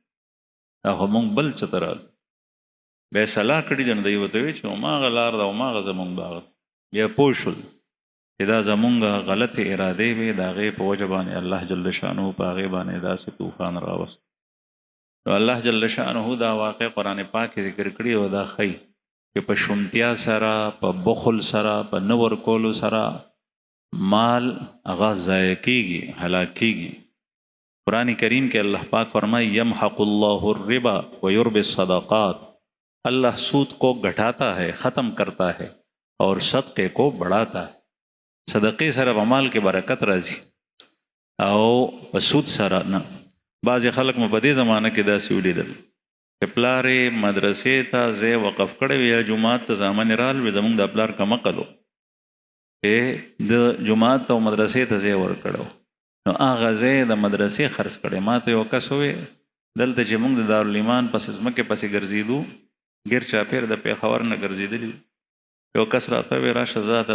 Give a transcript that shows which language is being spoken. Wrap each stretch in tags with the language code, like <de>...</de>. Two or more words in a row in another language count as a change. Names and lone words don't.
<ps>دا خو مونږ بل څه ته رالو بیا یې صلاح کړي ده نو دی ورته وی چې هماغه لار ده هماغه زمونږ باغ بیا پوه شول چې دا زمونږ غلطې ارادې وې د هغې په وجه باندې الله</ps> <ar>جل شانه</ar> <ps>په هغې باندې داسې طوفان راوست نو الله</ps> <ar>جل شانه</ar> <ps>دا واقع قرآن پاک کې ذکر کړي او دا ښیي چې په شومتیا سره په بخل سره په نه ورکولو سره مال هغه ضایع کېږي هلاک کېږي قرآن کریم کې الله پاک فرمائے</ps> <ar>یمحق اللہ الربا ویربی الصدقات</ar> <ur>اللہ سود کو گھٹاتا ہے ختم کرتا ہے اور صدقے کو بڑھاتا ہے</ur> <ps>صدقے سره په مال کې برکت راځي او په سود سره نه بعضې خلک مو په دې زمانه کې داسې ولیدل چې پلار یې مدرسې ته ځای وقف کړی وي یا جومات ته زامن یې رال وي زمونږ د پلار کمقل و چې د جومات او مدرسې ته ځای ورکړی نو هغه ځای د مدرسې خرڅ کړی ما ته یو کس ووی دلته چې موږ د دارالایمان پسې ځمکې پسې ګرځېدو ګیر چاپېر د پېښور نه ګرځېدلي یو کس راته وی راشه زه ته</ps>